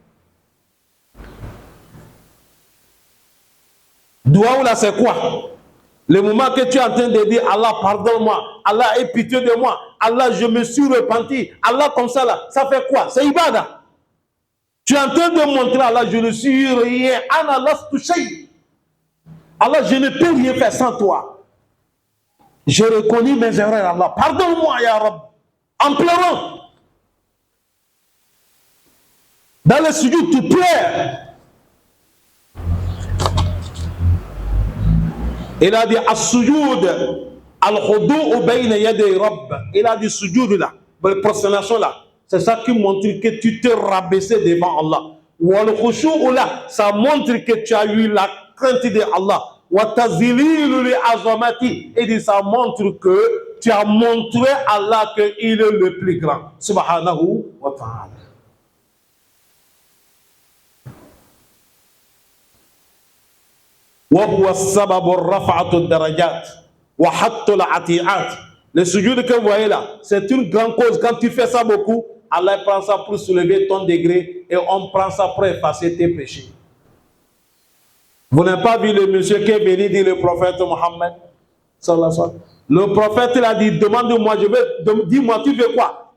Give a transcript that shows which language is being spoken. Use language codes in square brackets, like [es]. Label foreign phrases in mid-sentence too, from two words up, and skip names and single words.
[fr] Doua ou là, c'est quoi? Le moment que tu es en train de dire, Allah, pardonne-moi, Allah, aie pitié de moi, Allah, je me suis repenti, Allah, comme ça, là, ça fait quoi? C'est ibada. Tu es en train de montrer à Allah, je ne suis rien, [ar] أنا لست شيء. [fr] Allah, je ne peux rien faire sans toi. Je reconnais mes erreurs, Allah. Pardonne-moi, [ar] يا رب. [fr] En pleurant. Dans le sujoud, tu pleures. Il a dit, as-sujoud, [ar] الخضوع بين يدي رب. [fr] Il a dit, sujoud là, la prosternation là. C'est ça qui montre que tu te rabaissais devant Allah. [ar] والخشوع [fr] là, ça montre que tu as eu la crainte de Allah. [ar] وتذلل لعظمة, [fr] et ça montre que tu as montré à Allah qu'il est le plus grand. [ar] سبحانه وتعالى. وهو السبب رفعة الدرجات وحط العتيات. [fr] Le sujoud que vous voyez là, c'est une grande cause. Quand tu fais ça beaucoup, Allah prend ça pour soulever ton degré et on prend ça pour effacer tes péchés. Vous n'avez pas vu le monsieur qui est venu dire le prophète Mohammed? Le prophète il a dit, demande-moi, dis-moi, tu veux quoi?